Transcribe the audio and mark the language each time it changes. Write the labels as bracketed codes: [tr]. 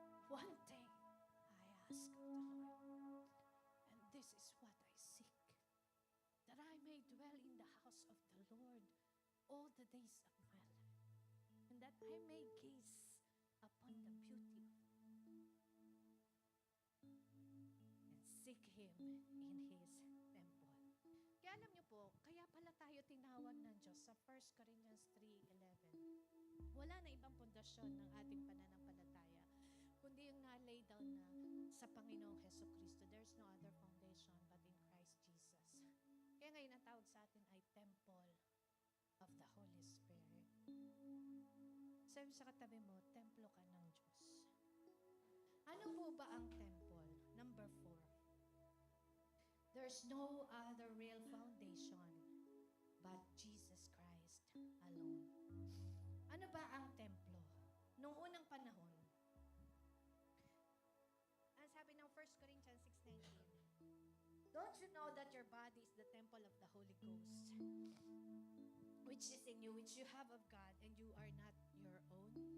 [en] One thing I ask of the Lord, and this is what I seek, that I may dwell in the house of the Lord all the days of my life, and that I may gaze upon the beauty and seek Him in His temple. [tl] Kaya alam niyo po, kaya pala tayo tinawag ng Diyos sa 1 Corinthians 3:11. Wala na ibang pundasyon ng ating pananampalataya, kundi yung na-lay down na sa Panginoong Heso Kristo. [en] There's no other foundation but in Christ Jesus. [tl] Kaya ngayon ang tawag sa atin ay [en] Temple of the Holy Spirit. [tl] Sabi sa katabi mo, templo ka ng Diyos. Ano po ba ang temple? Number 4. [en] There's no other real foundation but Jesus Christ alone. [tl] Ano ba ang templo? Noong unang panahon, ang sabi ng [en] 1 Corinthians 6:19, don't you know that your body is the temple of the Holy Ghost, which is in you, which you have of God, and you are not your own?